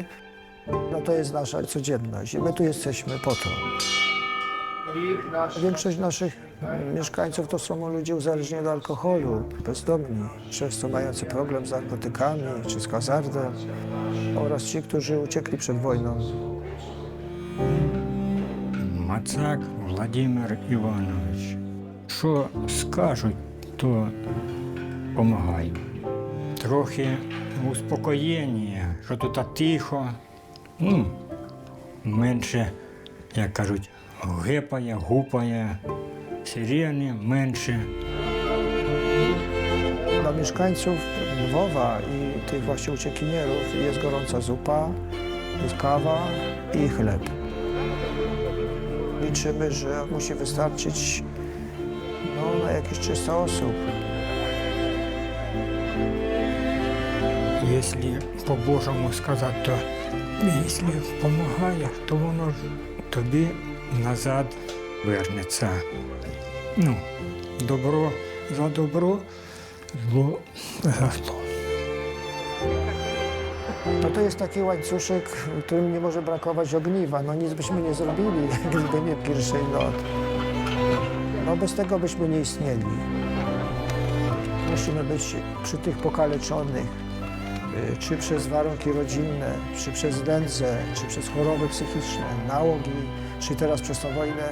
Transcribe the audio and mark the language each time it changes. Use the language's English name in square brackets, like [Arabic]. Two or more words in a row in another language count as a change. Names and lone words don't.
[Polish] No to jest nasza codzienność i my tu jesteśmy po to. Większość naszych mieszkańców to są ludzie uzależnieni od alkoholu, bezdomni, często mający problem z narkotykami czy z hazardem oraz ci, którzy uciekli przed wojną. [Ukrainian] Мацак Владимир Іванович. Що скажуть, то допомагаю. Трохи успокоєння, що тут тихо, менше, як кажуть, гепає, гупає, сирени менше. [Polish] Dla mieszkańców Lwowa i tych właśnie uciekinierów jest gorąca zupa, jest kawa i chleb. Liczymy, że musi wystarczyć na jakieś 300 osób. [Ukrainian] Якщо по-божому сказати, то якщо допомагає, то воно тобі назад вернеться. Добро за добро, [Polish] zło za zło. No to jest taki łańcuszek, w którym nie może brakować ogniwa. No nic byśmy nie zrobili, gdyby nie pierwszej lot. No bez tego byśmy nie istnieli. Musimy być przy tych pokaleczonych, czy przez warunki rodzinne, czy przez nędzę, czy przez choroby psychiczne, nałogi, czy teraz przez tę wojnę.